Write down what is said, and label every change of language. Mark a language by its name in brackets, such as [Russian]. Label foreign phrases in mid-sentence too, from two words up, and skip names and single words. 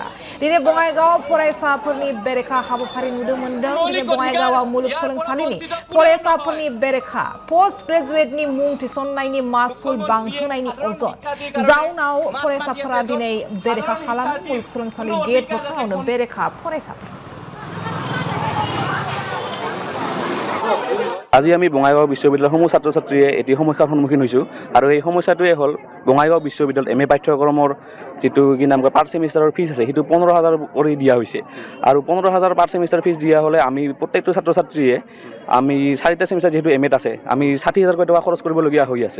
[Bodo] दिनै बङाइगाव फरायसाफोरनि बेरेखा हाबाफारि नुनो मोन्दों। दिनै बङाइगावआव मुलुगसोलोंसालिनि फरायसाफोरनि बेरेखा [English] post graduate [Bodo] मुं थिसननायनि मासुल बांहोनायनि अजद जाउनाव फरायसाफोरा दिनै बेरेखा खालामो। मुलुगसोलोंसालि गेट मोखाङावनो बेरेखा फरायसाफोर। [Assamese] আজি আমি বঙাইগাঁও বিশ্ববিদ্যালয়ৰ সমূহ ছাত্ৰ ছাত্ৰীয়ে এটি সমস্যাৰ সন্মুখীন হৈছোঁ আৰু এই সমস্যাটোৱে হ'ল বঙাইগাঁও বিশ্ববিদ্যালয়ত এম এ পাঠ্যক্ৰমৰ যিটো কি নাম কয় [English] per semester fees [Assamese] আছে সেইটো 15,000 কৰি দিয়া হৈছে আৰু 15,000 [English] per semester fees [Assamese] দিয়া হ'লে আমি প্ৰত্যেকটো ছাত্ৰ ছাত্ৰীয়ে আমি 4টা ছেমিষ্টাৰ যিহেতু এম এত আছে আমি 60,000 টকা খৰচ কৰিবলগীয়া হৈ আছে।